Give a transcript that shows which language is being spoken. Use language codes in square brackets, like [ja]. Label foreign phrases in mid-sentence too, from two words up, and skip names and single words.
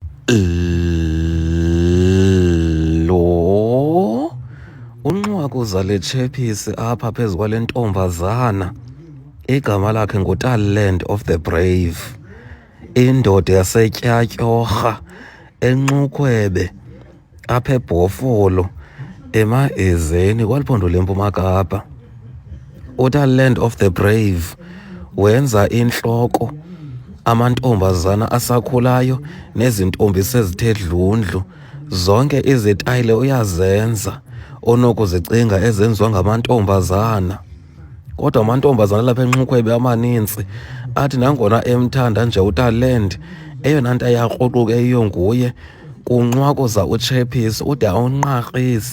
[xh] Lo unqwaku zale tshephisi apha phezu kwale ntombazana igama lakhe nguTalent of the Brave, indoda yaseTyatyorha eNxukhwebe apha eBhofolo emahezeni kweliphondo leMpuma Kapa. UTalent of the Brave wenza intloko amantombazana asakhulayo nezintombi sezithe dlundlu. Zonke izitayile uyazenza onokuzicinga ezenziwa ngamantombazana. Kodwa amantombazana lapha eNxukhwebe amanintsi athi nangona emthanda nje uTalent, eyona nto yakruquke yiyo nguye kunqwakuza utshephisi ude awunqarhise.